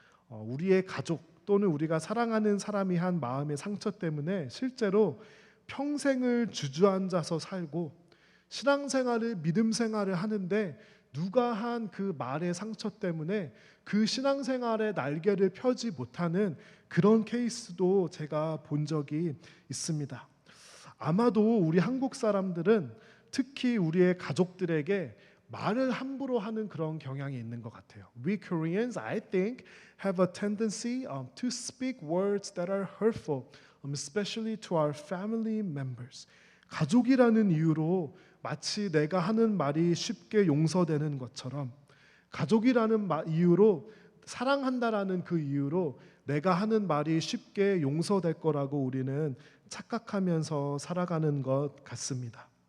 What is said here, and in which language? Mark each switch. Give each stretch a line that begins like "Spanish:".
Korean: 우리의 가족 또는 우리가 사랑하는 사람이 한 마음의 상처 때문에 실제로 평생을 주저앉아서 살고 신앙생활을, 믿음생활을 하는데 누가 한 그 말의 상처 때문에 그 신앙생활의 날개를 펴지 못하는 그런 케이스도 제가 본 적이 있습니다. 아마도 우리 한국 사람들은 특히 우리의 가족들에게 말을 함부로 하는 그런 경향이 있는 것 같아요.
English: We Koreans, I think, have a tendency to speak words that are hurtful, especially to our family members.
Korean: 가족이라는 이유로 마치 내가 하는 말이 쉽게 용서되는 것처럼, 가족이라는 이유로, 사랑한다라는 그 이유로 내가 하는 말이 쉽게 용서될 거라고 우리는 착각하면서 살아가는 것 같습니다.